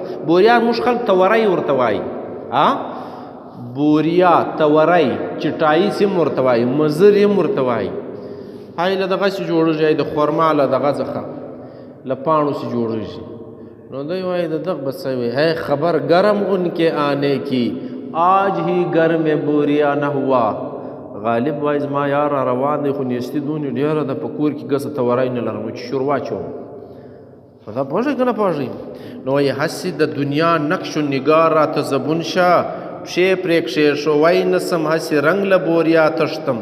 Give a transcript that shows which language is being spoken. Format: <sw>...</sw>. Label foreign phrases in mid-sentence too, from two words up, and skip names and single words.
<ps>بوریا موږ خلک توری ورته وایي بوریا توری چټایي هم ورته وایي مزر هم ورته وایي. هاي له دغسې جوړېږي د خرما له دغه څخه له پاڼو سې جوړېږي. نو دی وایي د دغ بڅه وی</ps> <ur>ہے خبر گرم ان کے آنے کی آج ہی گھر میں بوریا نہ ہوا.</ur> <ps>غالب وایي زما یار را روان دی خو نیستي دونې ډېره ده په کور کې ګسه توری نه لرم چې شوروا چوم. دا پوهېږئ که نه پوهېږئ؟ نو وایي هسې د دنیا نقش و نگار راته زبون شه پښې پرې کښېښوی نسم هسې رنګ له بوریا تښتم.</ps>